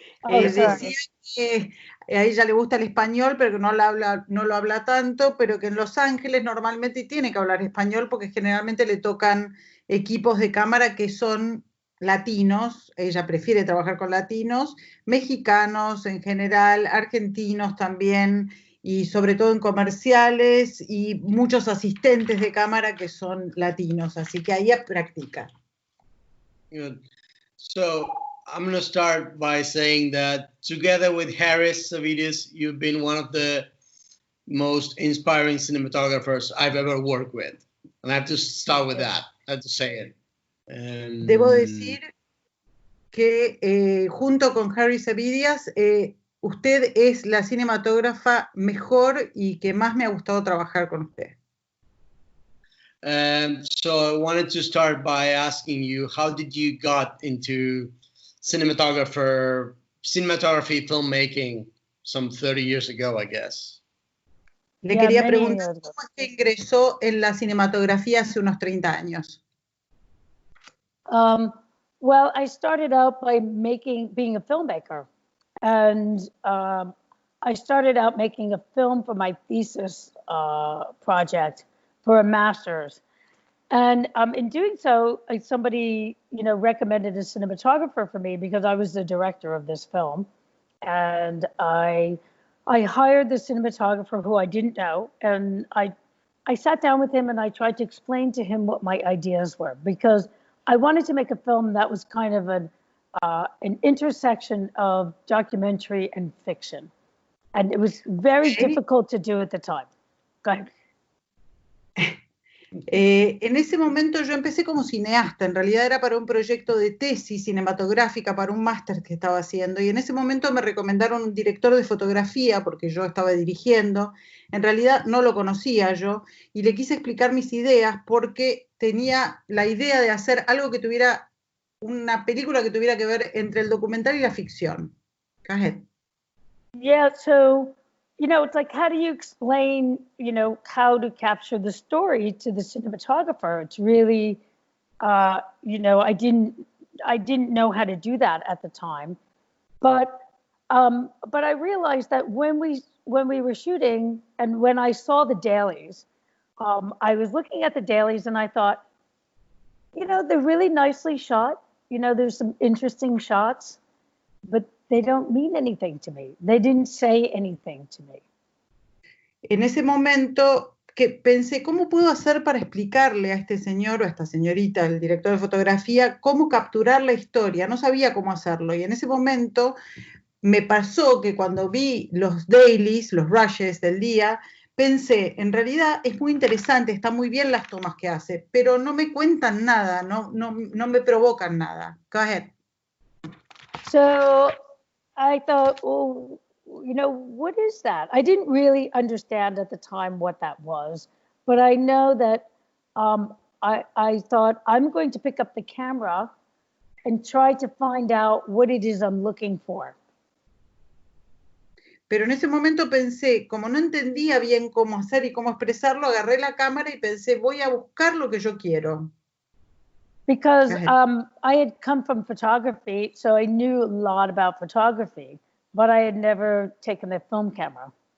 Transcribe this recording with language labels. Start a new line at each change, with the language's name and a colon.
Spanish: Decía que a ella le gusta el español, pero que no lo habla tanto, pero que en Los Ángeles normalmente tiene que hablar español porque generalmente le tocan equipos de cámara que son latinos, ella prefiere trabajar con latinos, mexicanos en general, argentinos también, y sobre todo en comerciales, y muchos asistentes de cámara que son latinos, así que ahí practica.
English: Good. So I'm going to start by saying that together with Harris Savides, you've been one of the most inspiring cinematographers I've ever worked with. And I have to start with that. I have to say it.
Spanish: Debo decir que junto con Harris Savides, usted es la cinematógrafa mejor y que más me ha gustado trabajar con usted.
English: So I wanted to start by asking you, how did you got into cinematography, filmmaking some 30 years ago, I guess?
Spanish: Le quería preguntar cómo es que ingresó en la cinematografía hace unos 30 años.
English: Well, I started out by being a filmmaker, and I started out making a film for my thesis project for a master's. And in doing so, somebody, you know, recommended a cinematographer for me because I was the director of this film. And I hired the cinematographer who I didn't know. And I sat down with him and I tried to explain to him what my ideas were, because I wanted to make a film that was kind of an intersection of documentary and fiction. And it was very difficult to do at the time. Go ahead.
Spanish: En ese momento yo empecé como cineasta, en realidad era para un proyecto de tesis cinematográfica, para un máster que estaba haciendo, y en ese momento me recomendaron un director de fotografía porque yo estaba dirigiendo. En realidad no lo conocía yo y le quise explicar mis ideas porque tenía la idea de hacer algo que tuviera, una película que tuviera que ver entre el documental y la ficción.
English: Go ahead. Yeah, so you know, it's like, how do you explain, you know, how to capture the story to the cinematographer? It's really, you know, I didn't know how to do that at the time, but I realized that when we were shooting and when I saw the dailies, I was looking at the dailies and I thought, you know, they're really nicely shot. You know, there's some interesting shots, but they don't mean anything to me. They didn't say anything to me.
Spanish: En ese momento que pensé, ¿cómo puedo hacer para explicarle a este señor o a esta señorita, el director de fotografía, cómo capturar la historia? No sabía cómo hacerlo. Y en ese momento me pasó que cuando vi los dailies, los rushes del día, pensé, en realidad es muy interesante, están muy bien las tomas que hace, pero no me cuentan nada, no me provocan nada.
English: Go ahead. So I thought, well, you know, what is that? I didn't really understand at the time what that was, but I know that I thought I'm going to pick up the camera and try to find out what it is I'm looking for.
Spanish: Pero en ese momento pensé, como no entendía bien cómo hacer y cómo expresarlo, agarré la cámara y pensé, voy a buscar lo que yo quiero.
English: Because I had come from photography, so I knew a lot about photography, but I had never taken a film camera.